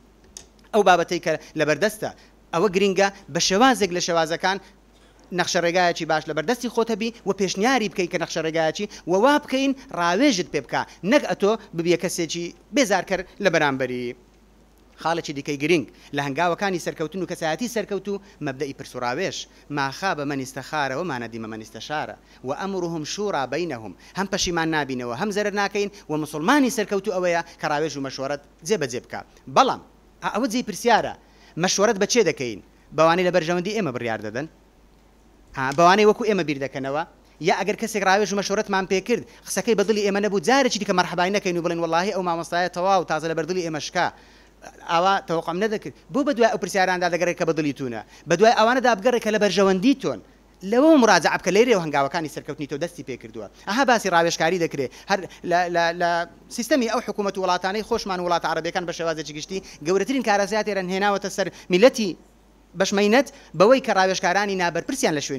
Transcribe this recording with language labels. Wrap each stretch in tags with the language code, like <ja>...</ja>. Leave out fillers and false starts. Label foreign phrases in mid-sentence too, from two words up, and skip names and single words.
<ckb>ئەو بابەتەی کە لەبەردەستە ئەوە گرینگە بە شێوازێک لە شێوازەکان نەخشە ڕێگایەکی باش لەبەردەستی خۆتەبی و پێشنیاری بکەی کە نەخشە ڕێگایەکی و وا بکەین ڕاوێژت پێ بکە نەک ئەتۆ ببیە کەسێکی بێزارکرد لە بەرامبەری خاڵێکی دیکەی گرنگ لە هەنگاوەکانی سەرکەوتن و کەسایەتی سەرکەوتو مەبدەئی پرسوڕاوێش</ckb> <ar>ما خاب من استخار وما ندم من استشار وأمرهم شورى بينهم</ar> <ckb>هم پەشیمان نابینەوە هەم زەرەر ناکەین و مسلمانی سەرکەوتو ئەوەیە کە ڕاوێژ و مەشوەرەت جێبەجێ بکە بەڵام ئەوە جێی پرسیارە مەشوەرەت بە چێ دەکەین بەوانەی لە بەرژەوەندی ئێمە بڕیار دەدەن بەوانەی وەکو ئێمە بیر دەکەنەوە یا ئەگەر کەسێک ڕاوێژ و مەشوەرەتمان پێ کرد قسەکەی بەدڵی ئێمە نەبوو جارێکی دیکە مەرحەبای نەکەین و بڵێن وەڵاهی ئەو مامۆستایە تەواو تازە لە بەردڵی ئێمە شکا ئاوا تەوەقەم نەدەکرد بۆ بەدوای ئەو پرسیاراندا دەگەڕێت کە بەدڵی تونە بەدوای ئەوانەدا بگەڕێت کە لە بەرژەوەندی تۆن لەوە مراجعە بکە لێرێ و هەنگاوەکانی سەرکەوتنی تۆ دەستی پێ کردووە ئەها باسی ڕاوێژکاری دەکرێت هەر لە سیستەمی ئەو حکوومەت و وڵاتانەی خۆشمان وڵاتە عەرەبیەکان بە شێوازێکی گشتی گەورەترین کارەساتێرە هێناوەتە سەر میلەتی بەشمەینەت بەوەی کە ڕاوێژکارانی نابەرپرسیان لە</ckb>